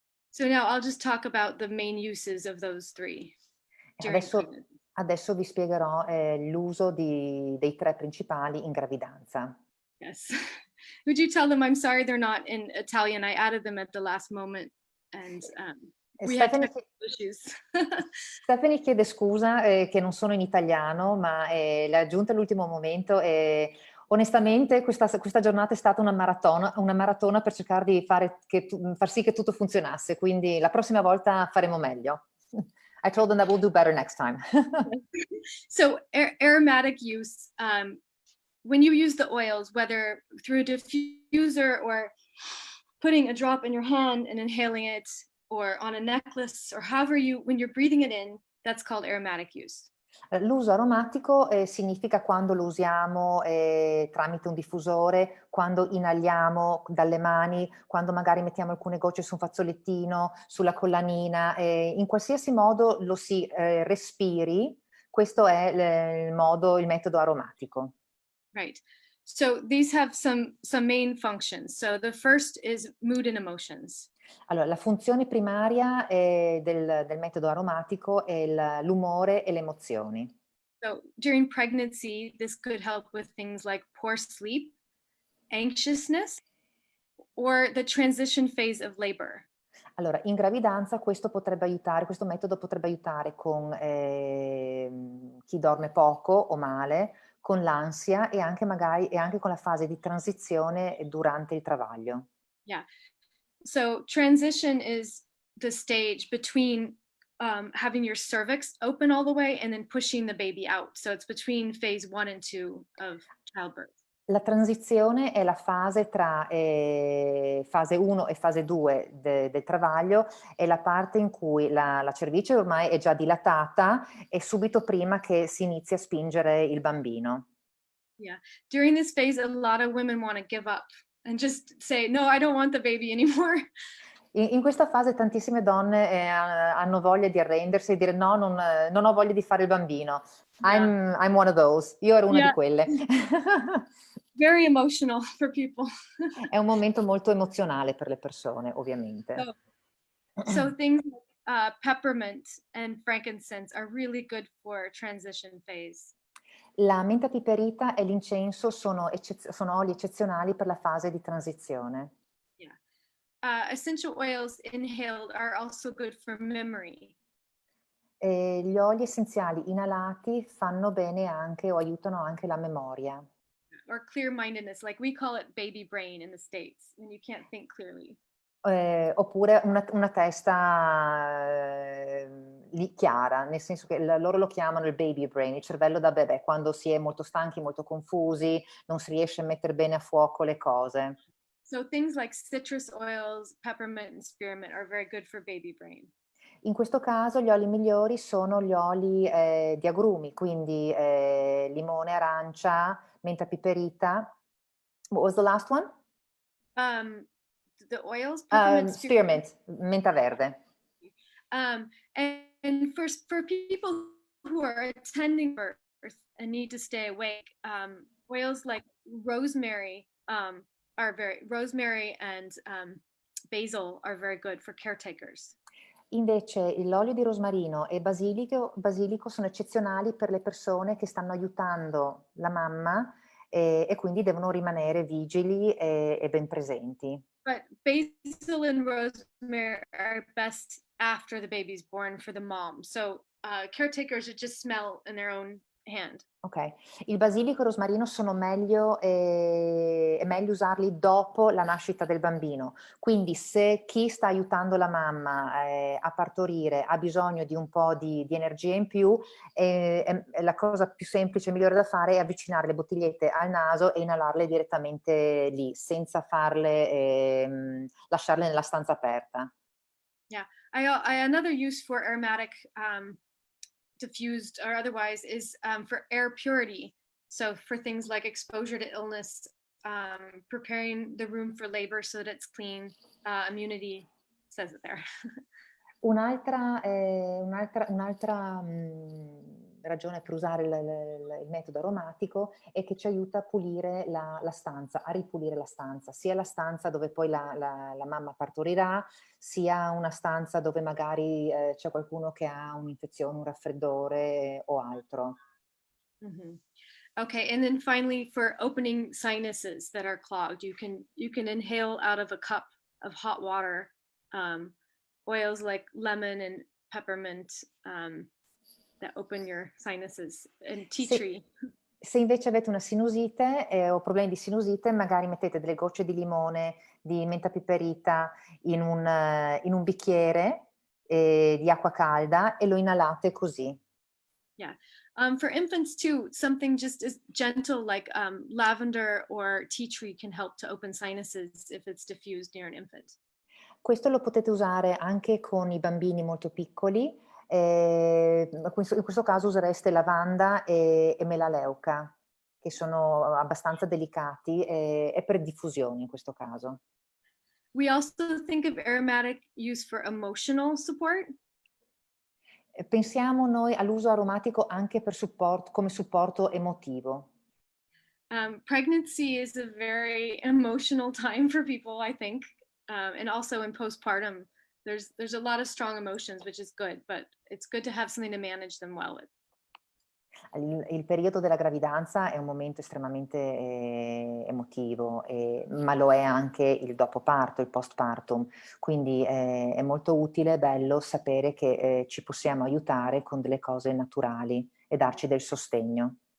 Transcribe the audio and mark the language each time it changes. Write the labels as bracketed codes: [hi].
[en] So now I'll just talk about the main uses of those three during pregnancy. [it] Adesso vi spiegherò l'uso dei 3 principali in gravidanza. [en] Yes. Would you tell them I'm sorry they're not in Italian? I added them at the last moment and we had technical issues. [it] Stephanie chiede scusa che non sono in italiano, ma l'ha aggiunta all'ultimo momento e onestamente questa giornata è stata una maratona per cercare di far sì che tutto funzionasse, quindi la prossima volta faremo meglio. [en] I told them that we'll do better next time. So aromatic use, when you use the oils, whether through a diffuser or putting a drop in your hand and inhaling it, or on a necklace, or when you're breathing it in, that's called aromatic use. [it] L'uso aromatico significa quando lo usiamo tramite un diffusore, quando inaliamo dalle mani, quando magari mettiamo alcune gocce su un fazzolettino, sulla collanina, in qualsiasi modo lo si respiri, questo è il metodo aromatico. [en] Right. So these have some main functions. So the first is mood and emotions. [it] Allora, la funzione primaria del metodo aromatico è l'umore e le emozioni. [en] So during pregnancy, this could help with things like poor sleep, anxiousness, or the transition phase of labor. [it] Allora, in gravidanza questo metodo potrebbe aiutare con chi dorme poco o male, con l'ansia e anche con la fase di transizione durante il travaglio. [en] Yeah. So transition is the stage between having your cervix open all the way and then pushing the baby out. So it's between phase 1 and 2 of childbirth. [it] La transizione è la fase tra fase 1 e fase 2 del travaglio, è la parte in cui la cervice ormai è già dilatata e subito prima che si inizi a spingere il bambino. [en] Yeah. During this phase, a lot of women want to give up and just say, no, I don't want the baby anymore. [it] In questa fase tantissime donne hanno voglia di arrendersi e dire no, non ho voglia di fare il bambino. [en] Yeah. I'm one of those. [it] Io ero una di quelle. [en] Very emotional for people. [it] È un momento molto emozionale per le persone, ovviamente. [en] So things like peppermint and frankincense are really good for transition phase. [it] La menta piperita e l'incenso sono oli eccezionali per la fase di transizione. [en] Yeah. Essential oils inhaled are also good for memory. [it] Gli oli essenziali inalati fanno bene anche o aiutano anche la memoria. [en] Or clear-mindedness, like we call it baby brain in the States, when you can't think clearly. [it] Oppure una testa chiara, nel senso che loro lo chiamano il baby brain, il cervello da bebè, quando si è molto stanchi, molto confusi, non si riesce a mettere bene a fuoco le cose. [en] So things like citrus oils, peppermint, and spearmint are very good for baby brain. [it] In questo caso gli oli migliori sono gli oli di agrumi, quindi limone, arancia, menta piperita. [en] What was the last one? the oils, peppermint, [it] spearmint, menta verde. [en] And for people who are attending birth and need to stay awake, oils like rosemary rosemary and basil are very good for caretakers. [it] Invece l'olio di rosmarino e basilico sono eccezionali per le persone che stanno aiutando la mamma e quindi devono rimanere vigili e ben presenti. [en] But basil and rosemary are best after the baby's born for the mom. So caretakers should just smell in their own hand. [it] Ok, il basilico e il rosmarino sono meglio, è meglio usarli dopo la nascita del bambino, quindi se chi sta aiutando la mamma a partorire ha bisogno di un po' di energia in più, la cosa più semplice e migliore da fare è avvicinare le bottigliette al naso e inalarle direttamente lì, senza lasciarle nella stanza aperta. [en] Yeah, another use for aromatic diffused or otherwise is for air purity. So for things like exposure to illness, preparing the room for labor so that it's clean, immunity, says it there. [it] Un'altra ragione per usare il metodo aromatico è che ci aiuta a pulire la stanza, a ripulire la stanza, sia la stanza dove poi la mamma partorirà, sia una stanza dove magari c'è qualcuno che ha un'infezione, un raffreddore o altro. Mm-hmm. [en] Okay, and then finally for opening sinuses that are clogged, you can inhale out of a cup of hot water oils like lemon and peppermint that open your sinuses, and tea tree. [it] Se invece avete una sinusite o problemi di sinusite, magari mettete delle gocce di limone, di menta piperita in un bicchiere di acqua calda e lo inalate così. [en] Yeah. For infants too, something just as gentle like lavender or tea tree can help to open sinuses if it's diffused near an infant. [it] Questo lo potete usare anche con i bambini molto piccoli, in questo caso usereste lavanda e melaleuca, che sono abbastanza delicati e per diffusione in questo caso. [en] We also think of aromatic use for emotional support. [it] Pensiamo noi all'uso aromatico anche come supporto emotivo. [en] Pregnancy is a very emotional time for people, I think. And also in postpartum, there's a lot of strong emotions, which is good, but it's good to have something to manage them well with. [it] Il periodo della gravidanza è un momento estremamente emotivo, ma lo è anche il dopo parto, il postpartum, quindi è molto utile e bello sapere che ci possiamo aiutare con delle cose naturali e darci del sostegno.